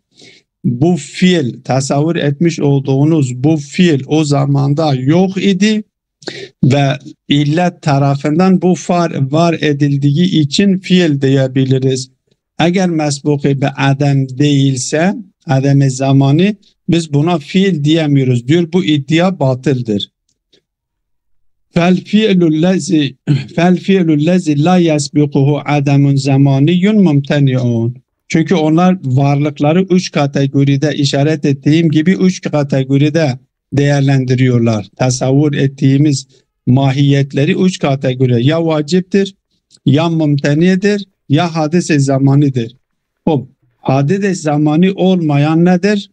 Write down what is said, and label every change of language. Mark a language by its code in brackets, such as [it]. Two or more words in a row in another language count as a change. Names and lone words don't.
[tr] Bu fiil, tasavvur etmiş olduğunuz bu fiil o zamanda yok idi ve illet tarafından bu var edildiği için fiil diyebiliriz. Eğer mesbuki ve adem değilse, ademi zamanı, biz buna fiil diyemiyoruz diyor. Bu iddia batıldır. [ar] فَالْفِعْلُ الَّذِي لَا يَسْبِقُهُ عَدَمٌ زَمَانِيٌّ مُمْتَنِعٌ. [tr] Çünkü onlar varlıkları üç kategoride, işaret ettiğim gibi üç kategoride değerlendiriyorlar. Tasavvur ettiğimiz mahiyetleri üç kategori. Ya vaciptir, ya mümtenidir, ya hadis-i zamanidir. Hadis-i zamani olmayan nedir?